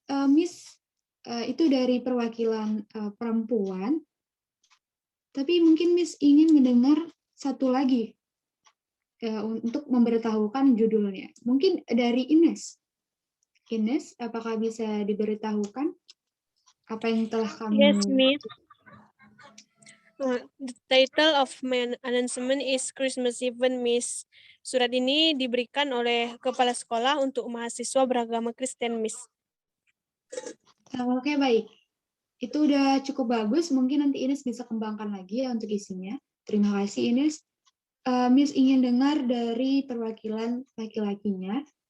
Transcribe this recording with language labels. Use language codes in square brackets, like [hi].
[id] Miss, itu dari perwakilan perempuan. Tapi mungkin Miss ingin mendengar satu lagi untuk memberitahukan judulnya. Mungkin dari Ines. Ines, apakah bisa diberitahukan apa yang telah kamu... [en] Yes, Miss. The title of my announcement is Christmas Event, Miss. [id] Surat ini diberikan oleh kepala sekolah untuk mahasiswa beragama Kristen, Miss. Oke, baik. Itu udah cukup bagus. Mungkin nanti Ines bisa kembangkan lagi ya untuk isinya. Terima kasih, Ines. Miss ingin dengar dari perwakilan laki-lakinya.